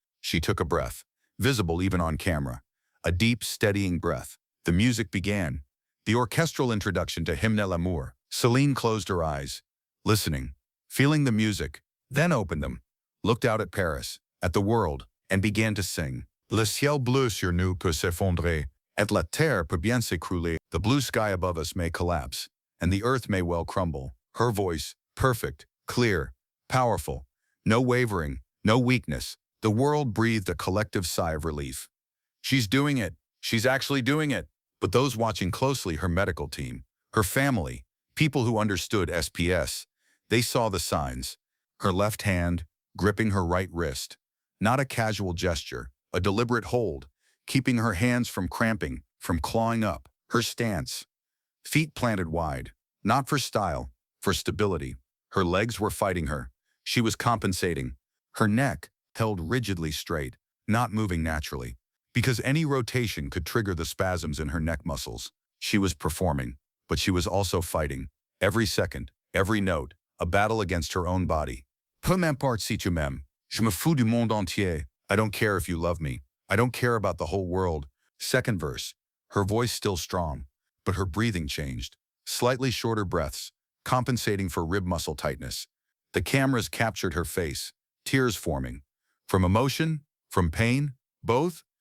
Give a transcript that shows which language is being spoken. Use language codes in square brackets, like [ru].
[en] She took a breath, visible even on camera. A deep, steadying breath. The music began. The orchestral introduction to Hymne l'amour. Celine closed her eyes, listening, feeling the music, then opened them, looked out at Paris, at the world, and began to sing. [fr] Le ciel bleu sur nous peut s'effondrer, et la terre peut bien s'écrouler. [en] The blue sky above us may collapse, and the earth may well crumble. Her voice, perfect, clear, powerful. No wavering, no weakness. The world breathed a collective sigh of relief. She's doing it. She's actually doing it. But those watching closely, her medical team, her family, people who understood SPS, they saw the signs. Her left hand, gripping her right wrist. Not a casual gesture, a deliberate hold, keeping her hands from cramping, from clawing up. Her stance, feet planted wide, not for style, for stability. Her legs were fighting her. She was compensating. Her neck held rigidly straight, not moving naturally, because any rotation could trigger the spasms in her neck muscles. She was performing, but she was also fighting. Every second, every note, a battle against her own body. [fr] Peu m'importe si tu m'aimes. Je me fous du monde entier. [en] I don't care if you love me. I don't care about the whole world. Second verse. Her voice still strong, but her breathing changed. Slightly shorter breaths, compensating for rib muscle tightness. The cameras captured her face, tears forming. From emotion, from pain, both.